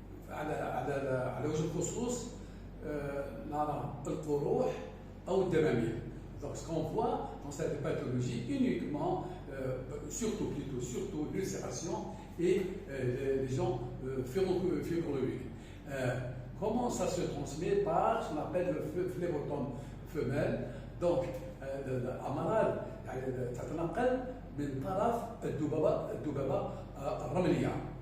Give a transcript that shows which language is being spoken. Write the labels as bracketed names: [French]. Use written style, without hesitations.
[Arabic] على وجه الخصوص نرى القروح أو الدمامل. [French] Donc ce qu'on voit dans cette pathologie uniquement, surtout l'ulcération et les gens fibromiques. Comment ça se transmet? Par ce qu'on appelle le phlébotome femelle. [Arabic] Donc الأمراض تتنقل من طرف الذبابة الرملية.